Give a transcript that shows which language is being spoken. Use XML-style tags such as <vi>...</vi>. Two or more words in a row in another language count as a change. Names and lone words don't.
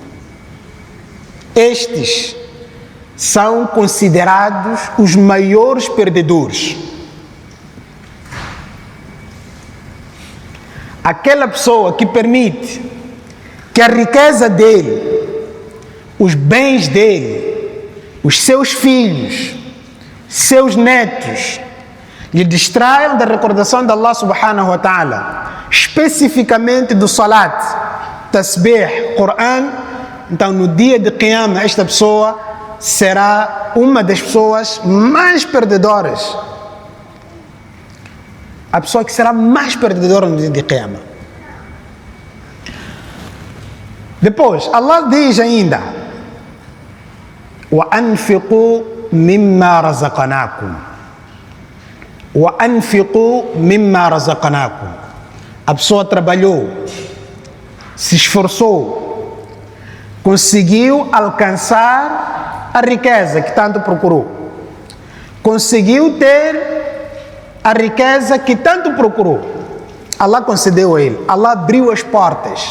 <pt>Estes são considerados os maiores perdedores. Aquela pessoa que permite que a riqueza dele, os bens dele, os seus filhos, seus netos, lhe distraiam da recordação de Allah</pt> <ar>سبحانه وتعالى,</ar> <pt>especificamente do salat, tasbih, Coran. Então no dia de Qiyamah esta pessoa será uma das pessoas mais perdedoras. A pessoa que será mais perdedora no dia de Qiyamah. Depois Allah diz ainda:</pt> <ar>وَأَنْفِقُوا مِمَّا رَزَقَنَاكُمْ. وَأَنْفِقُوا مِمَّا رَزَقَنَاكُمْ.</ar> <pt>A pessoa trabalhou, se esforçou, conseguiu alcançar a riqueza que tanto procurou, conseguiu ter a riqueza que tanto procurou. Allah concedeu a ele, Allah abriu as portas.</pt>